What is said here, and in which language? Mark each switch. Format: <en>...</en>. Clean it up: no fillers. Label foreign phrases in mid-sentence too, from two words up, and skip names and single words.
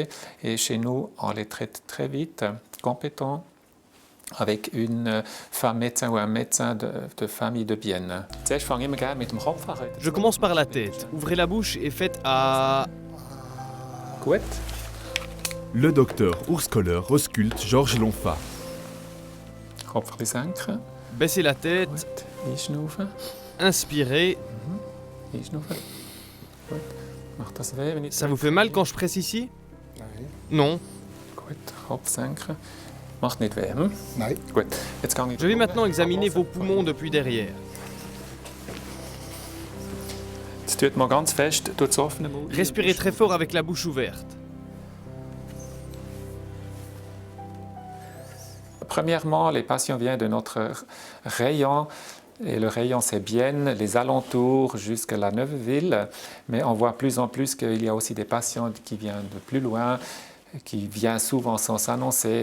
<fr>Et chez nous, on les traite très vite, compétents, avec une femme médecin ou un médecin de famille de Bienne. Je commence par la tête. Ouvrez la bouche et faites à...</fr> <de>Gut.</de> <fr>Le docteur Urs Koller ausculte Georges Lonfa.</fr> <de>Kopf ein bisschen senken.</de> <fr>Baissez la tête,</fr> <de>Gut. Einschnaufen.</de> <fr>inspirez.</fr> <de>Einschnaufen. Gut. Macht das weh, wenn ich</de> <fr>Ça vous fait mal quand je presse ici? Non.</fr> <de>Gut. Kopf senken. Macht nicht weh, hm? Nein. Gut. Jetzt gehe ich...</de> <fr>Je vais maintenant examiner vos poumons depuis derrière.</fr> <de>Jetzt tut man ganz fest durch das offene Mund.</de> <fr>Respirez très fort avec la bouche ouverte. Premièrement, les patients viennent de notre rayon. Et le rayon, c'est Bienne, les alentours jusqu'à la Neuveville. Mais on voit plus en plus qu'il y a aussi des patients qui viennent de plus loin, qui viennent souvent sans s'annoncer.</fr>